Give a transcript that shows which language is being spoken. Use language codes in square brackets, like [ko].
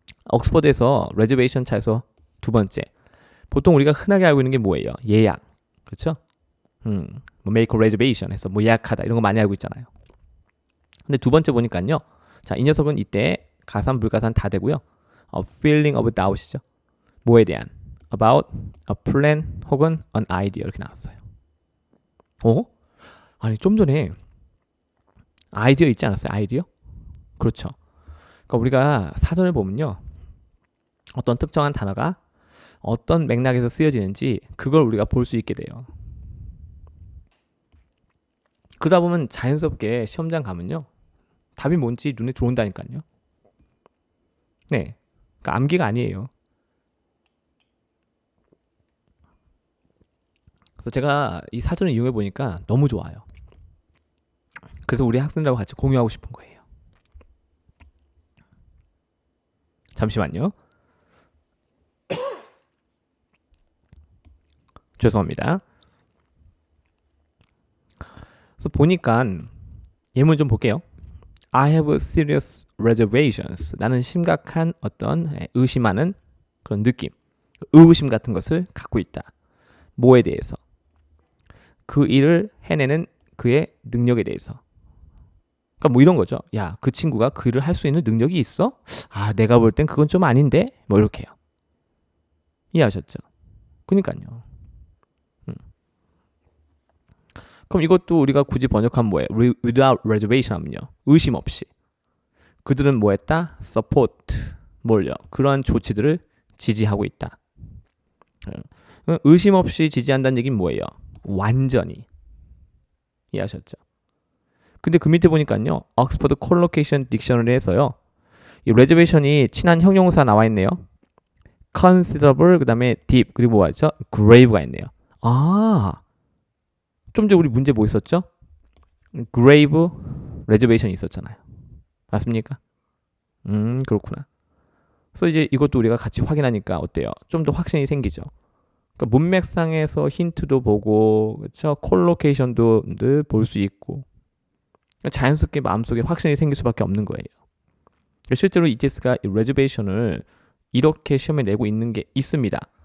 [ko] 옥스퍼드에서 reservation 차에서 두 번째. 보통 우리가 흔하게 알고 있는 게 뭐예요? 예약. 그렇죠? 뭐 [en] make a reservation [ko] 해서 뭐 예약하다 이런 거 많이 알고 있잖아요. 근데 두 번째 보니까요. 자, 이 녀석은 이때 가산 불가산 다 되고요. [en] feeling of doubt이죠. [ko] 뭐에 대한? [en] about a plan [ko] 혹은 [en] an idea [ko] 이렇게 나왔어요. 아니, 좀 전에 아이디어 있지 않았어요? 아이디어? 그렇죠. 그러니까 우리가 사전을 보면요, 어떤 특정한 단어가 어떤 맥락에서 쓰여지는지 그걸 우리가 볼 수 있게 돼요. 그러다 보면 자연스럽게 시험장 가면요. 답이 뭔지 눈에 들어온다니까요. 네. 그러니까 암기가 아니에요. 그래서 제가 이 사전을 이용해 보니까 너무 좋아요. 그래서 우리 학생들하고 같이 공유하고 싶은 거예요. 잠시만요. 죄송합니다. 그래서 보니까 예문 좀 볼게요. [en] I have serious reservations. [ko] 나는 심각한 어떤 의심하는 그런 느낌, 의구심 같은 것을 갖고 있다. 뭐에 대해서? 그 일을 해내는 그의 능력에 대해서. 그러니까 뭐 이런 거죠. 야, 그 친구가 그 일을 할 수 있는 능력이 있어? 아, 내가 볼 땐 그건 좀 아닌데? 뭐 이렇게요. 이해하셨죠? 그러니까요. 그럼 이것도 우리가 굳이 번역하면 뭐예요? [en] Without reservation [ko] 하면요. 의심 없이. 그들은 뭐 했다? Support. 뭘요? 그러한 조치들을 지지하고 있다. 의심 없이 지지한다는 얘기는 뭐예요? 완전히. 이해하셨죠? 근데 그 밑에 보니까요. 옥스퍼드 콜로케이션 딕셔너리에서요. 이 reservation이 친한 형용사 나와 있네요. considerable, 그 다음에 deep, 그리고 뭐죠? grave가 있네요. 아, 좀 전에 우리 문제 뭐 있었죠? [en] grave reservation [ko] 있었잖아요. 맞습니까? 그렇구나. 그래서 이제 이것도 우리가 같이 확인하니까 어때요? 좀 더 확신이 생기죠. 그러니까 문맥상에서 힌트도 보고, 그렇죠? 콜로케이션도 볼 수 있고, 자연스럽게 마음속에 확신이 생길 수밖에 없는 거예요. 실제로 ETS가 이 reservation을 이렇게 시험에 내고 있는 게 있습니다.